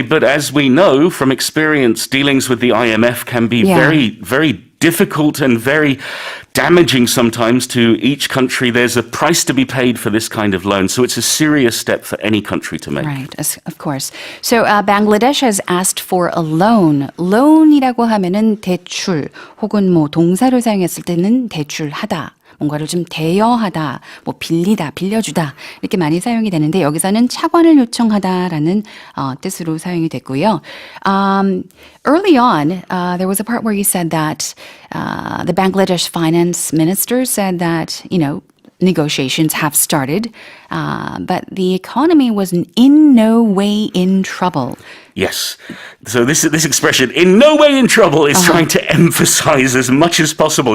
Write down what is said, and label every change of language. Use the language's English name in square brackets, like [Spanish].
[English] But as we know from experience, dealings with the IMF can be very, very difficult and very damaging sometimes to each country. There's a price to be paid for this kind of loan. So it's a serious step for any country to make. Right, of course. So Bangladesh has asked for a loan. [Korean] loan이라고 하면은 대출 혹은 동사를 사용했을 때는 대출하다. 뭔가를 좀 대여하다, 빌리다, 빌려주다 이렇게 많이 사용이 되는데 여기서는 차관을 요청하다라는 뜻으로 사용이 됐고요. [English] Early on, there was a part where you said that the Bangladesh finance minister said that, negotiations have started, but the economy was in no way in trouble. Yes. So this expression, in no way in trouble, is trying to emphasize as much as possible.